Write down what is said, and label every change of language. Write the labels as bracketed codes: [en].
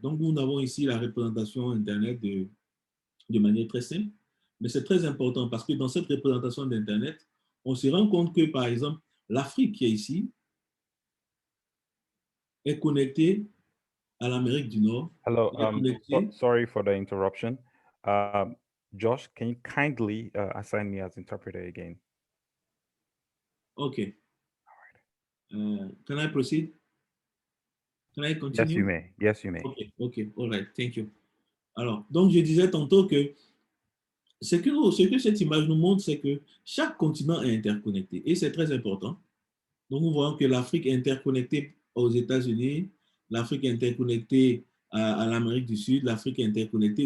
[fr] Donc, nous avons ici la représentation Internet de manière très simple, mais c'est très important parce que dans cette représentation d'Internet, on se rend compte que, par exemple, l'Afrique qui est ici est connectée à l'Amérique du Nord. [en] Hello, sorry for the interruption. Josh, can you kindly assign me as interpreter again? Okay. Can I proceed? Can I continue? Yes, you may. Yes, you may. Okay, okay, all right, thank you. [fr] Alors, donc je disais tantôt que ce que cette image nous montre, c'est que chaque continent est interconnecté et c'est très important. Donc, nous voyons que l'Afrique est interconnectée aux États-Unis, l'Afrique est interconnectée à l'Amérique du Sud, l'Afrique est interconnectée.